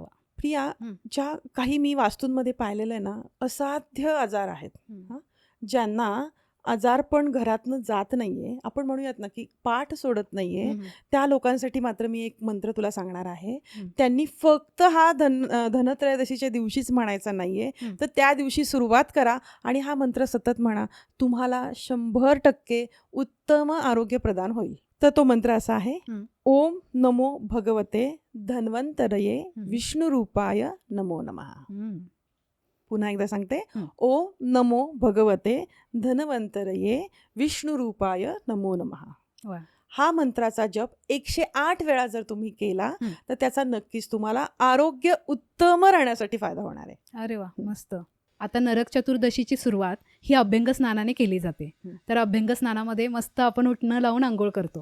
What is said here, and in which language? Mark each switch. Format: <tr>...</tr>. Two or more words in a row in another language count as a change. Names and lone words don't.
<mr>प्रिया, ज्या काही मी वास्तूंमध्ये पाहिलेलं आहे ना, असाध्य आजार आहेत, ज्यांना आजार पण घरातनं जात नाहीये, आपण म्हणूयात ना की पाठ सोडत नाहीये, त्या लोकांसाठी मात्र मी एक मंत्र तुला सांगणार आहे. त्यांनी फक्त हा धनत्रयोदशीच्या दिवशीच म्हणायचा नाहीये, तर त्या दिवशी सुरुवात करा आणि हा मंत्र सतत म्हणा. तुम्हाला 100% उत्तम आरोग्य प्रदान होईल. तर तो मंत्र असा आहे,</mr> <sa>ओम नमो भगवते धन्वंतरये विष्णुरूपाय नमो नमः.</sa> <mr>पुन्हा एकदा सांगते,</mr> <sa>ओम नमो भगवते धन्वंतरये विष्णुरूपाय नमो नमः.</sa> <mr>हा मंत्राचा जप 108 वेळा जर तुम्ही केला तर त्याचा नक्कीच तुम्हाला आरोग्य उत्तम राहण्यासाठी फायदा होणार आहे. अरे वा, मस्त. आता नरक चतुर्दशीची सुरुवात ही अभ्यंग स्नानाने केली जाते. तर अभ्यंग स्नानामध्ये मस्त आपण उटणं लावून आंघोळ करतो.</mr>